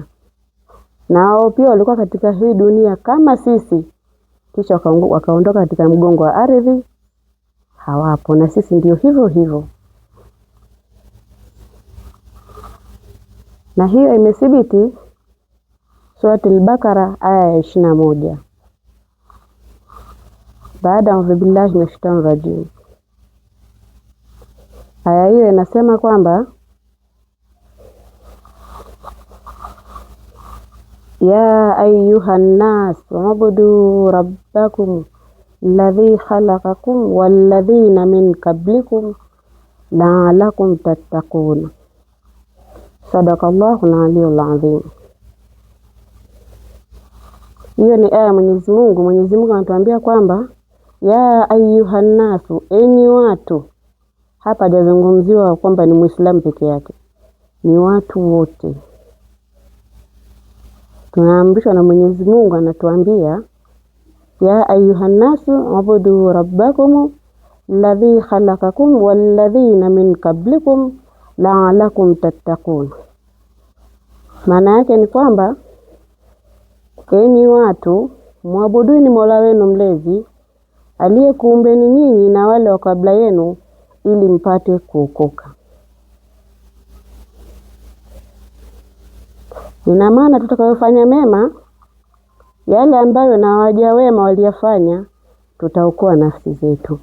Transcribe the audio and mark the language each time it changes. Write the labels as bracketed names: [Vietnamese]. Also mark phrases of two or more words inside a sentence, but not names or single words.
[Swahili] Na hao pia walikuwa katika hii dunia kama sisi, kisha wakaondoka katika mgongo wa ardhi, hawapo, na sisi ndio hivyo hivyo. Na hiyo imethibiti Surah Al-Baqara aya ya 21. Baada ya [Arabic] بالله من الشيطان الرجيم. [Swahili] Aya hiyo inasema kwamba [Arabic] يا أيها الناس اعبدوا ربكم الذي خلقكم والذين من قبلكم لعلكم تتقون. صدق الله العلي العظيم. [Swahili] Hiyo ni aya Mwenyezi Mungu. Mwenyezi Mungu anatuambia kwamba [Arabic] يا أيها الناس, [Swahili] enyi watu. Hapa hajazungumziwa kwamba ni Muislamu peke yake, ni watu wote. Tunaamrishwa na Mwenyezi Mungu, anatuambia [Arabic] يا أيها الناس اعبدوا ربكم الذي خلقكم والذين من قبلكم لعلكم تتقون. [Swahili] Maana yake ni kwamba enyi watu, muabuduni Mola wenu mlezi aliyekuumbeni nyinyi na wale wa kabla yenu, ili mpate kuokoka. Ina maana tutakayofanya mema, yale ambayo na waja wema waliyafanya, tutaokoa nafsi zetu.